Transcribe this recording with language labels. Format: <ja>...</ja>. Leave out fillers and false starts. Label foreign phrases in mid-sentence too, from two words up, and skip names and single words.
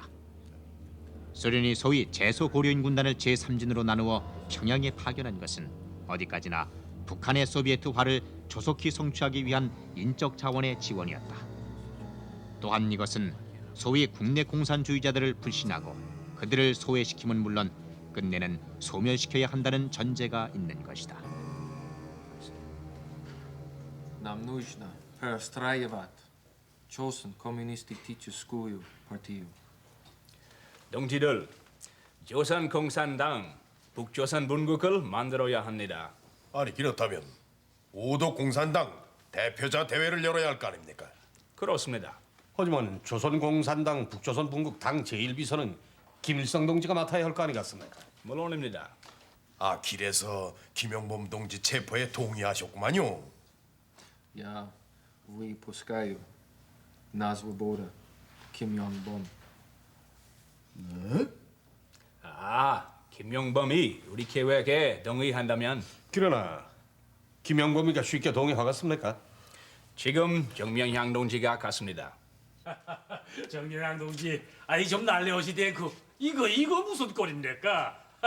<ko>소련이 소위 제소고려인 군단을 제3진으로 나누어 평양에 파견한 것은 어디까지나 북한의 소비에트화를 조속히 성취하기 위한 인적 자원의 지원이었다. 또한 이것은 소위 국내 공산주의자들을 불신하고 그들을 소외시킴은 물론 끝내는 소멸시켜야 한다는 전제가 있는 것이다.</ko> <ru>Нам нужно перестраивать 조선 коммунистическую партию.</ru> <ko>동지들, 조선 공산당 북조선 분국을 만들어야 합니다. 아니 그렇다면 오도 공산당 대표자 대회를 열어야 할 거 아닙니까? 그렇습니다. 하지만 조선공산당 북조선 분국 당 제1비서는 김일성 동지가 맡아야 할 거 아니겠습니까? 물론입니다. 아 길에서 김영범 동지 체포에 동의하셨구만요.</ko> <ru>Я выпускаю на свободу Ким Йонг Бом.</ru> <ko>아, 김용범이 우리 계획에 동의한다면 그러나 김영범이가 쉽게 동의하겠습니까? 지금 정명향 동지가 갔습니다. 정영양 동지, 아니 좀 날려오시대 그 이거 무슨 꼴입니까?</ko>